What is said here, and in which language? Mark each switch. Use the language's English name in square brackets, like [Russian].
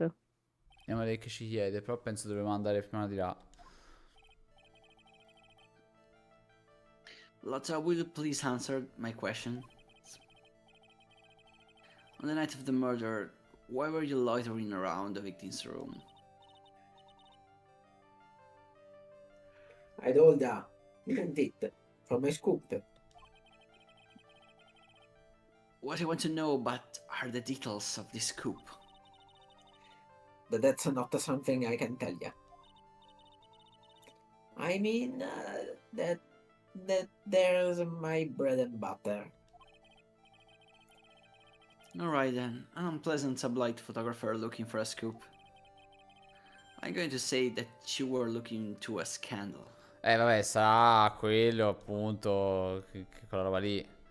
[Italian] Andiamo a vedere che ci chiede, però penso dovremmo andare prima di là. [English] Lotta, will you please answer my question? On the night of the murder, why were you loitering around the victim's room? I told her, didn't it? From my scoop. What I want to know about are the details of this coup. But that's not something I can tell you. I mean, that there's my bread and butter. Alright then, an unpleasant tabloid photographer looking for a scoop. I'm going to say that you were looking into a scandal. [Italian] Vabbè, sarà quello appunto, quella roba lì.